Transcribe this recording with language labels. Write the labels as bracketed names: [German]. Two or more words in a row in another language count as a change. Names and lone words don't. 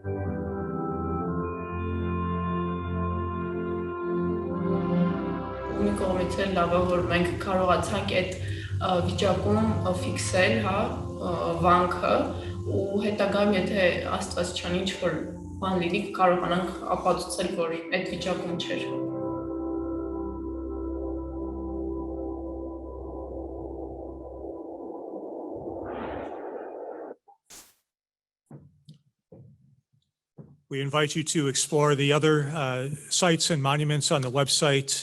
[Armenian] Մի կողմից էլ լավ է, որ մենք կարողացանք այդ վիճակում ֆիքսել, հա, վանքը ու հետագայում եթե Աստված չանի ինչ-որ բան լինի, կարողանանք ապացուցել, որ այդ վիճակում չէր։ [English] We invite you to explore the other sites and monuments on the website.